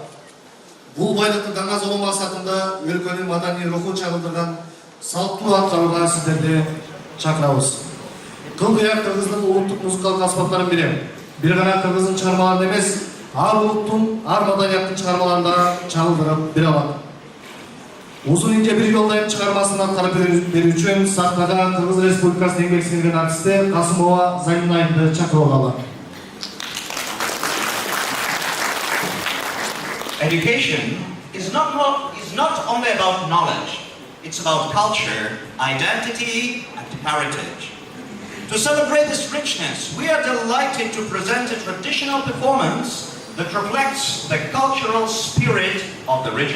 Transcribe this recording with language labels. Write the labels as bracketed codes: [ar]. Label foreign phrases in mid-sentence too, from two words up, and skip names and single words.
[ky] Бул байлыкты даңазолоо максатында өлкөнүн маданий рухун чагылдырган салттуу аткарууга сиздерди чакырабыз. Кыл-кыяк кыргыздын улуттук музыкалык аспаптарын бири. Бир гана кыргыздын чыгармаларын эмес, ар улуттун, ар маданияттын чыгармаларында чагылдырып бере алат. Uzun ince bir yoldayım çıkarmasını atkарып берүү үчүн сахнага Кыргыз Республикасынын эмгек сиңирген артисти Касымова Заминайды чакырып алалы. [en] Education is not only about knowledge, it's about culture, identity, and heritage. To celebrate this richness, we are delighted to present a traditional performance that reflects the cultural spirit of the region.